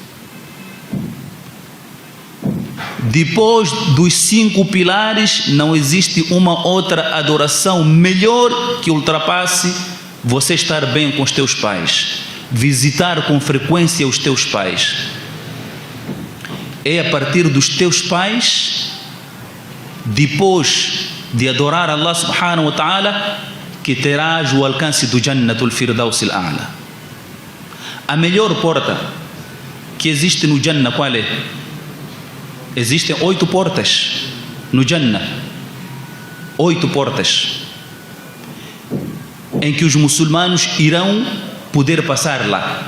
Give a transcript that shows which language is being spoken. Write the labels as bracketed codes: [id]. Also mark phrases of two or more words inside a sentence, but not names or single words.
[pt] Depois dos 5 pilares, não existe uma outra adoração melhor que ultrapasse você estar bem com os teus pais, visitar com frequência os teus pais. É a partir dos teus pais, depois de adorar [ar] الله سبحانه وتعالى, [pt] que terás o alcance do Jannatul Firdaus al-A'la. A melhor porta que existe no Jannah, qual é? Existem 8 portas no Jannah, 8 portas em que os muçulmanos irão poder passar lá.